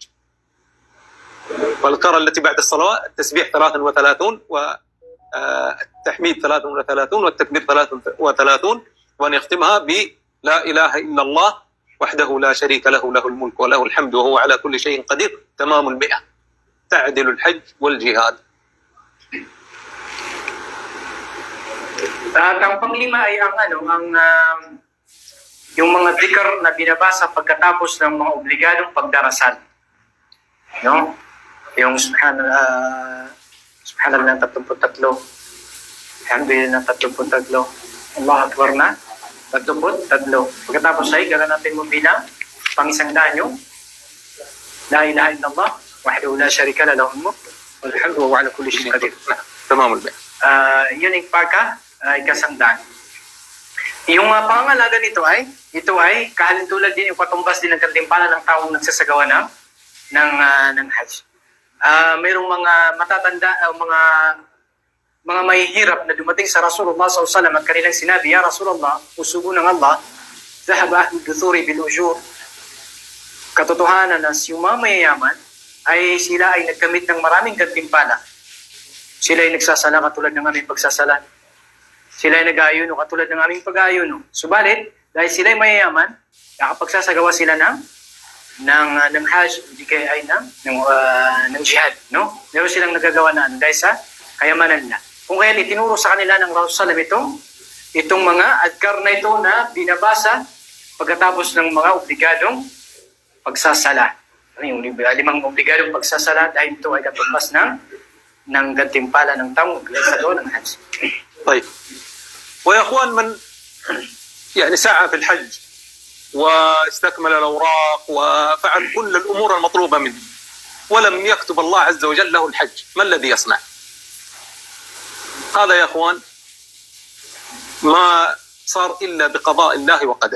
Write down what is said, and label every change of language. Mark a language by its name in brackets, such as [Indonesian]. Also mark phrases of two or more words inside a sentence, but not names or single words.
[Arabic] والأذكار التي بعد الصلوات التسبيح 33 والتحميد 33 والتكبير 33 وأن يختمها بلا إله إلا الله وحده لا شريك له له الملك وله الحمد وهو على كل شيء قدير تمام 100. تعدل الحج والجهاد. [Filipino] At ang panglima ay yung mga dhikr na binabasa pagkatapos ng mga obligadong pagdarasal. No? Yung subhanallah ng 33, alhamdulillah ng 33, [Arabic] الله أكبر [Filipino] na 33. Pagkatapos ay gano'n natin mo bilang pang-isang daan yung [Arabic] لا إله إلا الله وحده لا شريك له له الملك وله الحمد وهو على كل شيء قدير. تمام البيت. [Filipino] Yun yung ikasangdaan. Yung pangangalaga nito ay kahalintulad din yung patumbas din ng kantimpala ng taong nagsasagawa ng Hajj. Mayroong mga matatanda, mga mahihirap na dumating sa Rasulullah SAW at kanilang sinabi, [Arabic] يا رسول الله, [Filipino] usugo ng Allah, [Arabic] ذهب أهل الدثور بالأجور. [Filipino] Katotohanan na yung mga mayayaman ay sila ay nagkamit ng maraming kantimpala. Sila ay nagsasala katulad ng aming pagsasala. Sila ay nag-aayuno katulad ng aming pag-aayuno. Subalit, dahil sila ay mayayaman, nakapagsasagawa sila ng Hajj, hindi kaya ay ng jihad. No? Meron silang nagagawa na dahil sa kayamanan nila. Kung kaya itinuro sa kanila ng Rasulullah itong mga adkar na ito na binabasa pagkatapos ng mga obligadong pagsasala. Yung 5 obligadong pagsasala dahil ito ay katumbas ng gantimpala ng taong nagsagawa ng Hajj. [Arabic] طيب ويا اخوان من يعني سعى في الحج واستكمل الاوراق وفعل كل الامور المطلوبه منه ولم يكتب الله عز وجل له الحج، ما الذي يصنع؟ هذا يا اخوان ما صار الا بقضاء الله وقدره.